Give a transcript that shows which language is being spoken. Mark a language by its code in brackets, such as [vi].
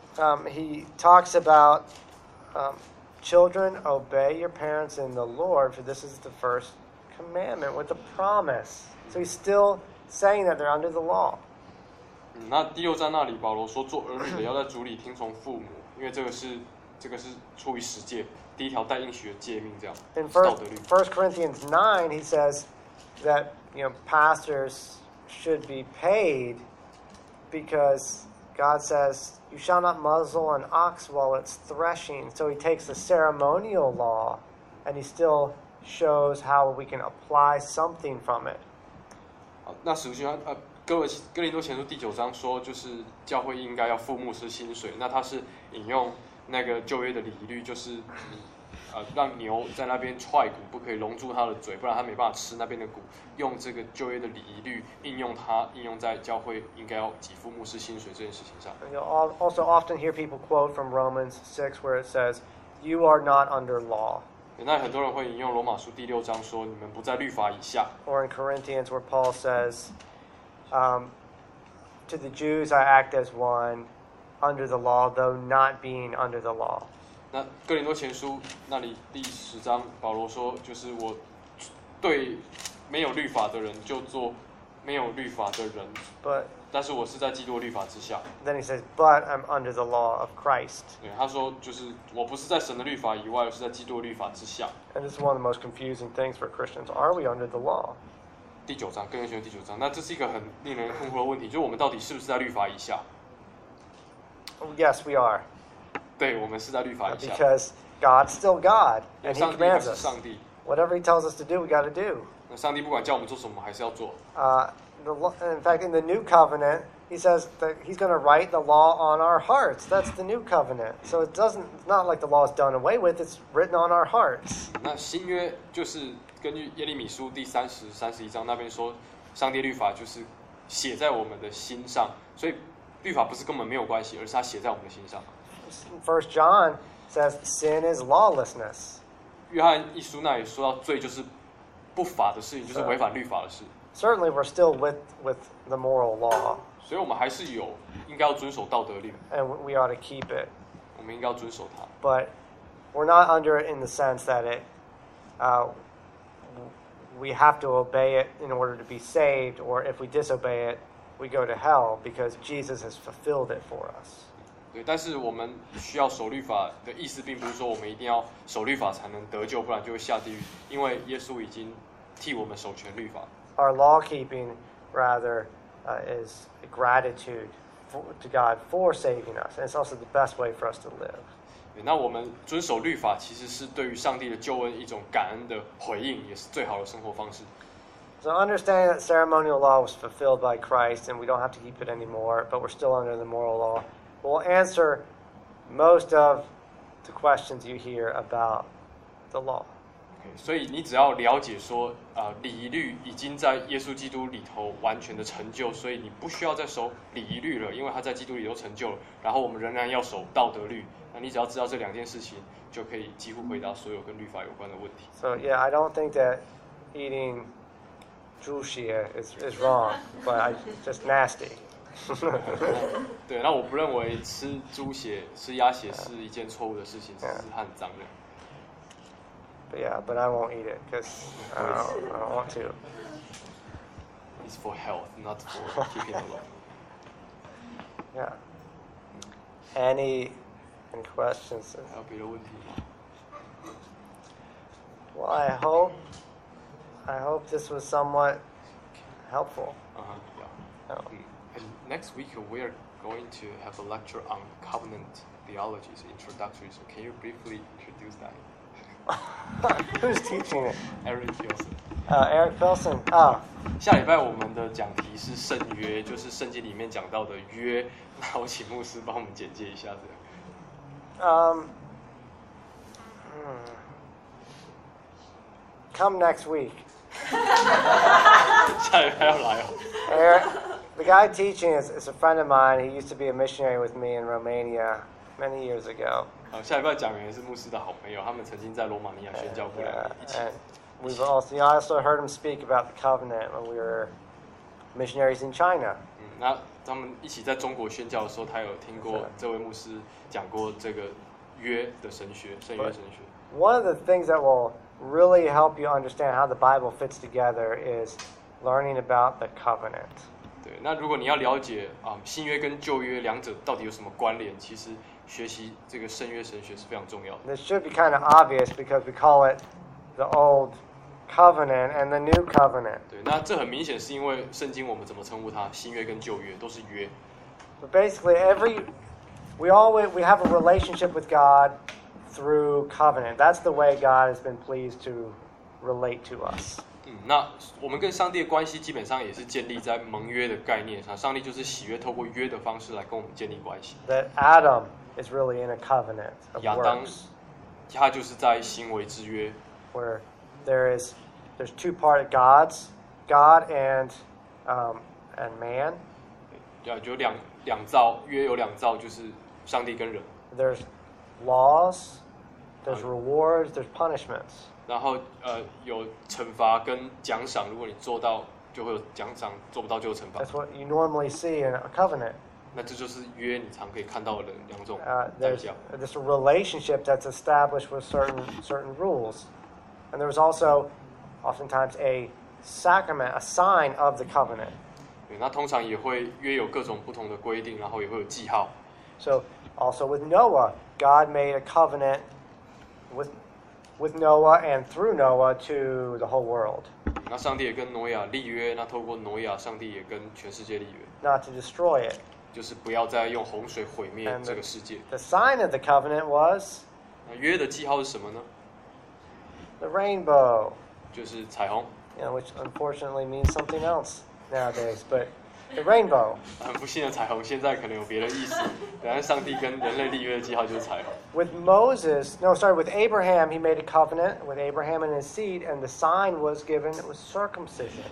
[en] he talks about children, obey your parents in the Lord, for this is the first. Commandment with a promise. So he's still saying that they're under the law. [zh] 那第六章那里，保罗说，做儿女的要在主里听从父母，因为这个是出于十诫，第一条带应许的诫命，这样是道德律。 [en] First Corinthians 9, he says that you know pastors should be paid because God says you shall not muzzle an ox while it's threshing. So he takes the ceremonial law, and he still. Shows how we can apply something from it. [zh] 那使徒行传哥林多前书第九章说，就是教会应该要付牧师薪水。那他是引用那个旧约的礼仪律，就是让牛在那边踹谷，不可以笼住他的嘴，不然他没办法吃那边的谷。用这个旧约的礼仪律应用在教会应该要给付牧师薪水这件事情上。 [en] You'll also often hear people quote from Romans 6 where it says, "You are not under law." [zh] 那很多人会引用罗马书第六章说，你们不在律法以下。 [en] Or in Corinthians, where Paul says, to the Jews I act as one under the law, though not being under the law. [zh] 那哥林多前书那里第十章，保罗说，就是我对没有律法的人就做没有律法的人。 [en] But [zh] 但是我是在基督律法之下。 [en] Then he says, but I'm under the law of Christ. [zh] 对，他说就是我不是在神的律法以外，而是在基督律法之下。 [en] And this is one of the most confusing things for Christians. Are we under the law? [zh] 第九章，更新约第九章，那这是一个很令人困惑的问题，就是我们到底是不是在律法以下？ [en] Yes, we are. [zh] 对，我们是在律法以下。 [en] Because God's still God, and He commands us. [zh] 上帝。 [en] Whatever He tells us to do, we got to do. [zh] 那上帝不管叫我们做什么，我们还是要做。 [en] In fact, in the New Covenant, he says that he's going to write the law on our hearts. That's the New Covenant. So it doesn't, it's not like the law is done away with, it's written on our hearts. [zh] 那新约就是根据耶利米书第三十、三十一章那边说，上帝律法就是写在我们的心上。所以律法不是跟我们没有关系，而是它写在我们的心上。 [en] First John says sin is lawlessness. [zh] 约翰一书那里说到罪就是不法的事情，就是违反律法的事。 [en] Certainly, we're still with the moral law. [zh] 所以我们还是有应该要遵守道德律。 [en] And we ought to keep it. [zh] 我们应该要遵守它。 [en] But we're not under it in the sense that it, we have to obey it in order to be saved, or if we disobey it, we go to hell because Jesus has fulfilled it for us. [zh] 对，但是我们需要守律法的意思，并不是说我们一定要守律法才能得救，不然就会下地狱，因为耶稣已经替我们守全律法。 [en] Our law keeping, rather, is a gratitude to God for saving us, and it's also the best way for us to live. [zh] 那我们遵守律法其实是对于上帝的救恩一种感恩的回应，也是最好的生活方式。 [en] So understanding that ceremonial law was fulfilled by Christ, and we don't have to keep it anymore, but we're still under the moral law, will answer most of the questions you hear about the law. [zh] 所以你只要了解说，礼仪律已经在耶稣基督里头完全的成就，所以你不需要再守礼仪律了，因为他在基督里头成就了。然后我们仍然要守道德律。那你只要知道这两件事情，就可以几乎回答所有跟律法有关的问题。 [en] So yeah, I don't think that eating juice is wrong, but it's just nasty. [zh] 对，那我不认为吃猪血、吃鸭血是一件错误的事情，只是很脏的。 [en] But yeah, but I won't eat it because I don't want to. It's for health, not for keeping the law. Yeah. Any questions? [zh] 还有别的问题吗？ [en] Well, I hope this was somewhat helpful. Yeah. And next week we are going. going to have a lecture on covenant theology, so introductory. So can you briefly introduce that? Who's teaching it? Eric Filson. Eric Filson. [zh] 下礼拜我们的讲题是圣约，就是圣经里面讲到的约。那我请牧师帮我们简介一下这样。 [en] Come next week. [zh] 下礼拜要来哦。 [en] Eric, the guy teaching is a friend of mine. He used to be a missionary with me in Romania many years ago. [zh] 好，下礼拜讲员是牧师的好朋友，他们曾经在罗马尼亚宣教过两年，一起。 [en] We've also, I also heard him speak about the covenant when we were missionaries in China. [zh] 嗯，那他们一起在中国宣教的时候，他有听过这位牧师讲过这个约的神学，圣约神学。 [en] One of the things that will really help you understand how the Bible fits together is learning about the covenant. [zh] 对，那如果你要了解新约跟旧约两者到底有什么关联，其实学习这个圣约神学是非常重要的。 [en] This should be kind of obvious because we call it. The old covenant and the new covenant. [zh] 对，那这很明显是因为圣经我们怎么称呼它？新约跟旧约都是约。 [en] But basically, we have a relationship with God through covenant. That's the way God has been pleased to relate to us. [zh] 嗯，那我们跟上帝的关系基本上也是建立在盟约的概念上。上帝就是喜悦透过约的方式来跟我们建立关系。 [en] That Adam is really in a covenant of works. [zh] 亚当，他就是在行为之约。 [en] Where there's two parts of God and man. [zh] 就两造，约有两造，就是上帝跟人。 [en] There's laws, there's rewards, there's punishments. [zh] 然后有惩罚跟奖赏，如果你做到就会有奖赏，做不到就有惩罚。 [en] That's what you normally see in a covenant. [zh] 那这就是约你常可以看到的两种代表。 [en] There's a relationship that's established with certain rules. And there was also, oftentimes, a sacrament, a sign of the covenant. [zh] 对，那通常也会约有各种不同的规定，然后也会有记号。 [en] So, also with Noah, God made a covenant with Noah and through Noah to the whole world. [zh] 那上帝也跟挪亚立约，那透过挪亚，上帝也跟全世界立约。 [en] Not to destroy it. [zh] 就是不要再用洪水毁灭这个世界。 [en] The sign of the covenant was. [zh] 那约的记号是什么呢？ [en] The rainbow, [zh] 就是彩虹 [en] you know, which unfortunately means something else nowadays. But the rainbow, [zh] 很不幸的彩虹现在可能有别的意思。但是上帝跟人类立约的记号就是彩虹。 [en] With Abraham, he made a covenant with Abraham and his seed, and the sign was given it was circumcision.